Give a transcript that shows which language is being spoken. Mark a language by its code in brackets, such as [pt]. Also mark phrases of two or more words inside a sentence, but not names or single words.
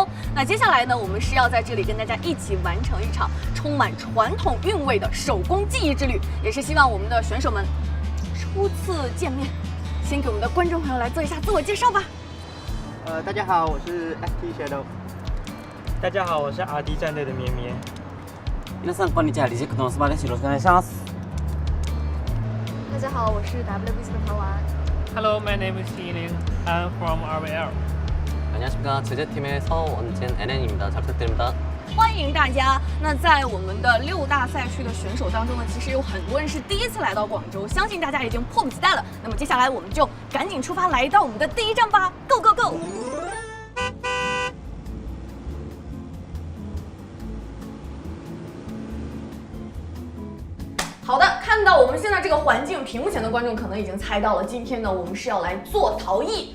[zh] 那接下来呢，我们是要在这里跟大家一起完成一场充满传统韵味的手工技艺之旅，也是希望我们的选手们初次见面，先给我们的观众朋友来做一下自我介绍吧。大家好，我是 ST Shadow。大家好，我是 RD 战队的绵绵。 [ja] 皆さんこんにちは、リジェクトのスバです。よろしくお願いします。 [zh] 大家好，我是 WBC 的陶丸。 [en] Hello, my name is Healing. I'm from RVL. [ko] 안녕하십니까, 제재팀의 서원진 NN입니다. 잘 부탁드립니다. [zh] 欢迎大家！那在我们的6大赛区的选手当中呢，其实有很多人是第一次来到广州，相信大家已经迫不及待了。那么接下来我们就赶紧出发，来到我们的第一站吧 ！ [en] Go go go！ [zh] 好的，看到我们现在这个环境，屏幕前的观众可能已经猜到了，今天呢我们是要来做陶艺。